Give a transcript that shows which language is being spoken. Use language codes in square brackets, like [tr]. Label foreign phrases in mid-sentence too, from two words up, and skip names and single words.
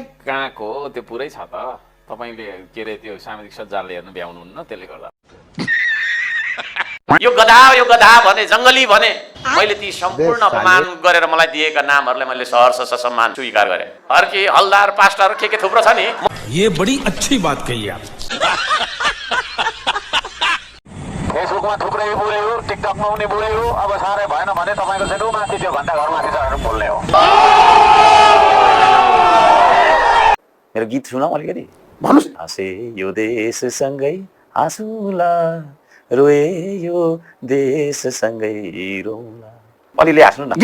[ne] कहाँको त्यो पुरै छ त तपाईँले के अरे त्यो सामाजिक सञ्जालले हेर्नु भ्याउनुहुन्न त्यसले गर्दा यो गधा भने जङ्गली भने मैले ती सम्पूर्ण अपमान गरेर मलाई दिएका नामहरूलाई मैले सहर्ष सम्मान स्वीकार गरेँ अर्की हलदार पास्टर के थुप्रो छ नि [hi] ये बड़ी अच्छी बात कही आप [ne] फेसबुकमा थुप्रै बुढे हो टिकटकमा पनि बुढे हो अब साह्रै भएन भने तपाईँको चाहिँ माथि त्यो घन्टा घरमाथि चढेर बोल्ने हो मेरो गीत सुनाऊ अलिकति भन्नुहोस् हाँसे यो देशसँगै हाँसुला रोए यो देशसँगै रोला अलिअलि हाँस्नु न